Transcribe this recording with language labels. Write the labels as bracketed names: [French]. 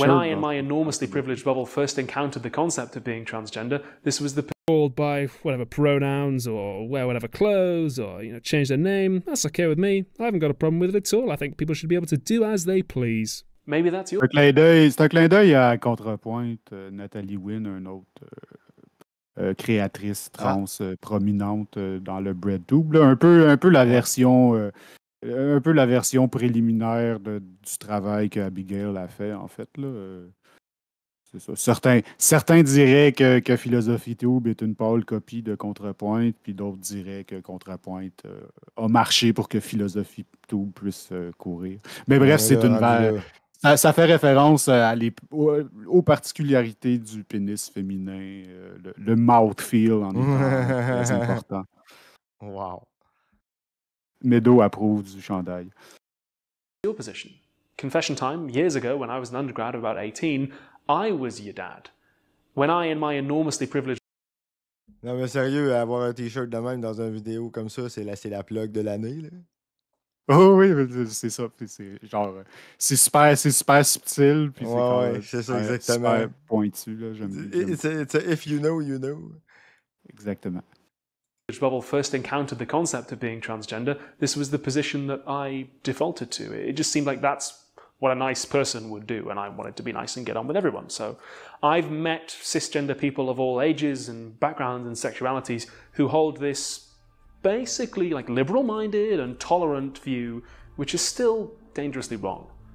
[English] When I, in my enormously privileged bubble, first encountered the concept of being transgender, this was the called by whatever pronouns, or wear whatever clothes, or change their name. That's okay with me. I haven't got a problem with it at all. I think people should be able to do as they please. Maybe that's your... [French] C'est un clin d'œil à Contrepointe, Nathalie Wynn, une autre créatrice trans prominente dans le BreadTube. Un peu la version... un peu la version préliminaire du travail qu'Abigail a fait, en fait. Là. C'est ça. Certains diraient que PhilosophyTube est une pâle copie de Contrepointe, puis d'autres diraient que Contrepointe a marché pour que PhilosophyTube puisse courir. Mais bref, c'est une... Ça fait référence aux particularités du pénis féminin, le mouthfeel en étant très important. Wow. Meadow approuve du chandail. [English] Your position. Confession time, years ago when I was an undergrad, about 18, I was your dad. When I, in my enormously privileged... [French] Non mais sérieux, avoir un t-shirt de même dans une vidéo comme ça, c'est la plug de l'année, là. Oh oui, c'est ça. C'est genre, c'est super subtil, puis c'est ça, exactement. Super pointu, là. [English] It's a if you know, you know. [French] Exactement. [English] Bubble first encountered the concept of being transgender, this was the position that I defaulted to. It just seemed like that's what a nice person would do, and I wanted to be nice and get on with everyone. So I've met cisgender people of all ages and backgrounds and sexualities who hold this basically like liberal-minded and tolerant view, which is still dangerously wrong.